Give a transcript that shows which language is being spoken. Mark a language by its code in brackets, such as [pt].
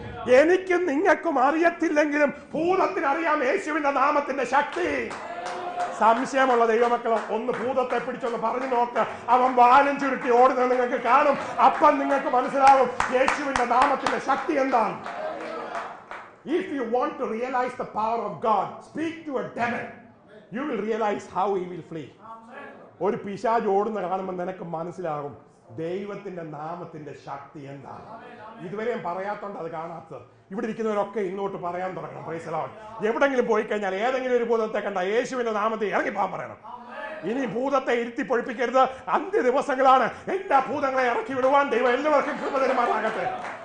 [ml] എനിക്കും നിങ്ങൾക്കും അറിയത്തില്ലെങ്കിലും ഭൂതത്തിന് അറിയാം യേശുവിന്റെ നാമത്തിന്റെ ശക്തി. സംശയമുള്ള ദൈവമക്കളെ ഒന്ന് ഭൂതത്തെ പിടിച്ചൊന്ന് പറഞ്ഞു നോക്ക്. അവൻ വാലും ചുരുട്ടി ഓടുന്നത് നിങ്ങൾക്ക് കാണും. അപ്പം നിങ്ങൾക്ക് മനസ്സിലാവും യേശുവിന്റെ നാമത്തിന്റെ ശക്തി എന്താണ്. [en] If you want to realize the power of God, speak to a devil. You will realize how he will flee. [ml] ഒരു പിശാച് ഓടുന്ന കാണുമ്പോൾ നിനക്ക് മനസ്സിലാകും ദൈവത്തിന്റെ നാമത്തിന്റെ ശക്തി എന്താണ്. ഇതുവരെയും പറയാത്തോണ്ട് അത് കാണാത്തത്. ഇവിടെ ഇരിക്കുന്നവരൊക്കെ ഇങ്ങോട്ട് പറയാൻ തുടങ്ങണം. [en] Praise the lord. [ml] എവിടെങ്കിലും പോയി കഴിഞ്ഞാൽ ഏതെങ്കിലും ഒരു ഭൂതത്തെ കണ്ട യേശുവിന്റെ നാമത്തിൽ ഇറങ്ങിപ്പോകാൻ പറയണം. ഇനി ഭൂതത്തെ ഇരുത്തി പൊഴിപ്പിക്കരുത്. അന്ത്യ ദിവസങ്ങളാണ്. എല്ലാ ഭൂതങ്ങളെ ഇറക്കി വിടുവാൻ ദൈവം എല്ലാവർക്കും കൃപ തരുമാറാകട്ടെ.